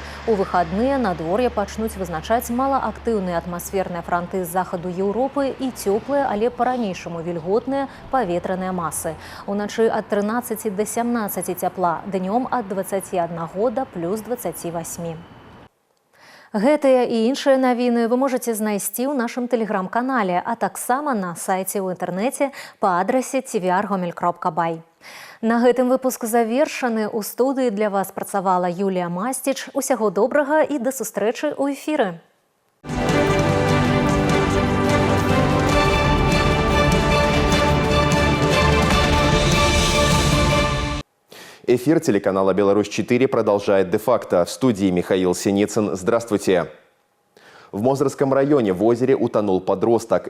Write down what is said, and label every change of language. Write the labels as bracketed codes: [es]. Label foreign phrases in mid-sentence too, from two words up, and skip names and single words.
[be] У выхадныя надвор'е пачнуць вызначаць малаактыўныя атмасферныя франты з захаду Еўропы і цёплыя, але па-ранейшаму вільготныя паветраныя масы. Уначы ад 13 да 17 цяпла, днём ад 21 да плюс 28. Гэтыя і іншыя навіны вы можаце знайсці ў нашым тэлеграм-канале, а таксама на сайце ў інтэрнэце па адрасе tvr.gomel.by. На гэтым выпуск завершаны. У студыі для вас працавала Юлія Масціч. Усяго добрага і да сустрэчы ў эфіры. [ru] Эфир телеканала «Беларусь-4» продолжает де-факто. В студии Михаил Синицын. Здравствуйте. В Мозырском районе в озере утонул подросток.